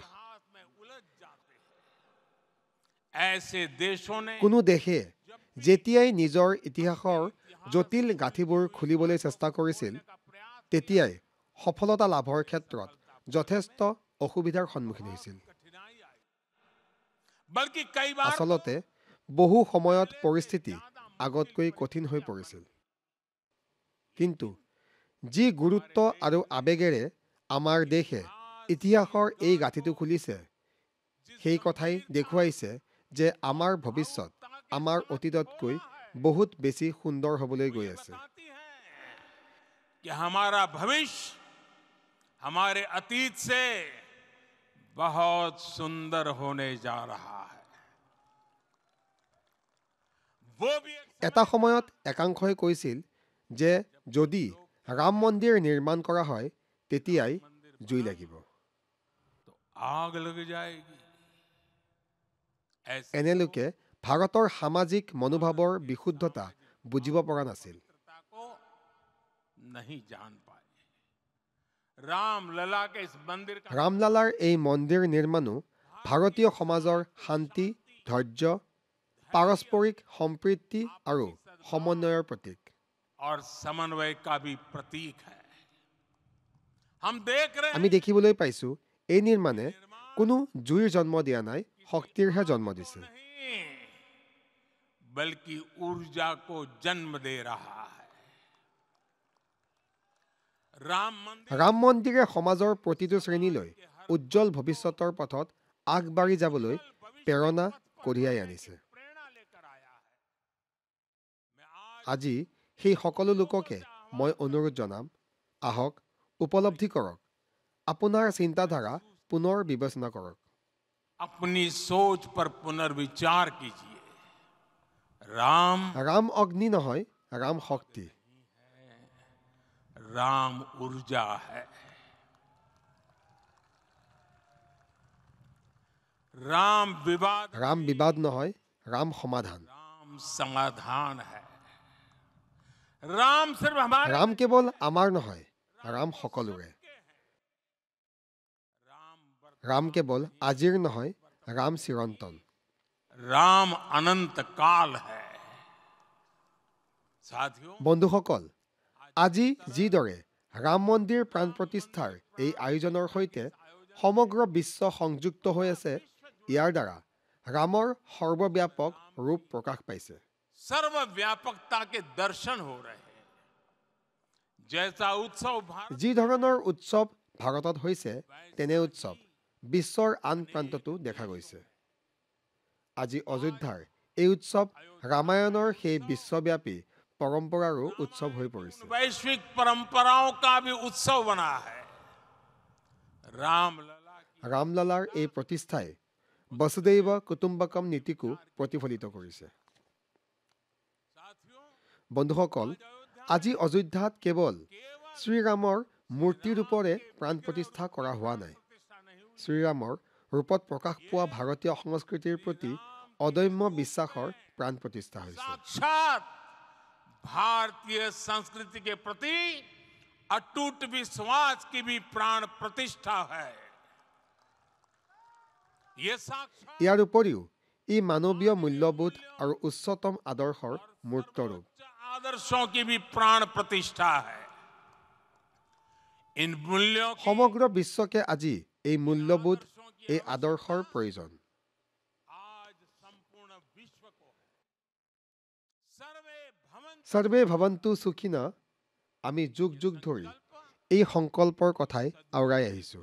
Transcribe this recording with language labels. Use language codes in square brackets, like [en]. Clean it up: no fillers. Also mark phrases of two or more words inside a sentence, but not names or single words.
[hi] इतिहास में उलझ जाते हैं। ऐसे देशों ने [as] কোনো দেশে যেতিয়াই নিজৰ ইতিহাসৰ জটিল গাঁথিবোৰ খুলিবলৈ চেষ্টা কৰিছিল, তেতিয়াই সফলতা লাভৰ ক্ষেত্ৰত যথেষ্ট অসুবিধাৰ সন্মুখীন হৈছিল। [hi] कठिनाई आई, बल्कि कई बार [as] আচলতে বহু সময়ত পৰিস্থিতি আগতকৈ কঠিন হৈ পৰিছিল। কিন্তু যি গুৰুত্ব আৰু আৱেগেৰে আমাৰ দেশে ইতিহাসৰ এই গাঁথিটো খুলিছে, সেই কথাই দেখুৱাইছে যে আমাৰ ভৱিষ্যত আমাৰ অতীততকৈ বহুত বেছি সুন্দৰ হ'বলৈ গৈ আছে। [hi] बताती है कि हमारा भविष्य हमारे अतीत से बहुत सुंदर होने जा रहा है। वो भी एक [as] এটা সময়ত একাংশই কৈছিল যে যদি ৰাম মন্দিৰ নিৰ্মাণ কৰা হয়, তেতিয়াই জুই লাগিব। [hi] तो आग लग जाएगी। ऐसी [as] এনে লোকে ভাৰতৰ সামাজিক মনোভাৱৰ বিশুদ্ধতা বুজিব পৰা নাছিল। [hi] पवित्रता को नहीं जान पाए। राम लला के इस मंदिर का [as] ৰামলালাৰ এই মন্দিৰ নিৰ্মাণো ভাৰতীয় সমাজৰ শান্তি, ধৈৰ্য, পাৰস্পৰিক সম্প্ৰীতি আৰু সমন্বয়ৰ প্ৰতীক। [hi] और समन्वय का भी प्रतीक है। हम देख रहे हैं [as] আমি দেখিবলৈ পাইছোঁ এই নিৰ্মাণে কোনো জুইৰ জন্ম দিয়া নাই, শক্তিৰহে জন্ম দিছে। [hi] नहीं, बल्कि ऊर्जा को जन्म दे रहा है। राम मंदिर [as] ৰাম মন্দিৰে সমাজৰ প্ৰতিটো শ্ৰেণীলৈ উজ্জ্বল ভৱিষ্যতৰ পথত আগবাঢ়ি যাবলৈ প্ৰেৰণা কঢ়িয়াই আনিছে। [hi] प्रेरणा लेकर आया है। मैं आज [as] আজি সেই সকলো লোককে মই অনুৰোধ জনাম, আহক উপলব্ধি কৰক, আপোনাৰ চিন্তাধাৰা পুনৰ বিবেচনা কৰক। [hi] अपनी सोच पर पुनर्विचार कीजिए। राम [as] ৰাম অগ্নি নহয়, ৰাম শক্তি। [hi] राम ऊर्जा है। राम विवाद [as] ৰাম বিবাদ নহয়, ৰাম সমাধান। [hi] राम समाधान है। राम सिर्फ हमारे [as] ৰাম কেৱল আমাৰ নহয়, ৰাম সকলোৰে। ৰাম কেৱল আজিৰ নহয়, ৰাম চিৰন্তন। [hi] राम अनंत काल है। साथियों, [as] বন্ধুসকল, আজি যিদৰে ৰাম মন্দিৰ প্ৰাণ প্ৰতিষ্ঠাৰ এই আয়োজনৰ সৈতে সমগ্ৰ বিশ্ব সংযুক্ত হৈ আছে, ইয়াৰ দ্বাৰা ৰামৰ সৰ্বব্যাপক ৰূপ প্ৰকাশ পাইছে। [hi] सर्वव्यापकता के दर्शन हो रहे हैं। जैसा उत्सव भारत [as] যি ধৰণৰ উৎসৱ ভাৰতত হৈছে, তেনে উৎসৱ বিশ্বৰ আন প্ৰান্ততো দেখা গৈছে। আজি অযোধ্যাৰ এই উৎসৱ ৰামায়ণৰ সেই বিশ্বব্যাপী পৰম্পৰাৰো উৎসৱ হৈ পৰিছে। [hi] वैश्विक परंपराओं का भी उत्सव बना है। रामलला की [as] ৰামলালাৰ এই প্ৰতিষ্ঠাই [sa] বসুদৈৱ কুটুম্বকম [as] নীতিকো প্ৰতিফলিত কৰিছে। [hi] साथियों, [as] বন্ধুসকল, আজি অযোধ্যাত কেৱল শ্ৰীৰামৰ মূৰ্তি ৰূপৰে প্ৰাণ প্ৰতিষ্ঠা কৰা হোৱা নাই। শ্ৰীৰামৰ ৰূপত প্ৰকাশ পোৱা ভাৰতীয় সংস্কৃতিৰ প্ৰতি অদম্য বিশ্বাসৰ প্ৰাণ প্ৰতিষ্ঠা হৈছে। [hi] साक्षात भारतीय संस्कृति के प्रति अटूट विश्वास की भी प्राण प्रतिष्ठा है। ये साक्षात [as] ইয়াৰ উপৰিও ই মানৱীয় মূল্যবোধ আৰু উচ্চতম আদৰ্শৰ মূৰ্ত ৰূপ। [hi] आदर्शों की भी प्राण प्रतिष्ठा है। इन मूल्यों की [as] সমগ্ৰ বিশ্বকে আজি এই মূল্যবোধ, এই আদৰ্শৰ প্ৰয়োজন। [hi] आज संपूर्ण विश्व को [sa] सर्वे भवन সৰ্বে ভৱন্তু সুখিনা, [as] আমি যুগ যুগ ধৰি এই সংকল্পৰ কথাই আওৰাই আহিছোঁ।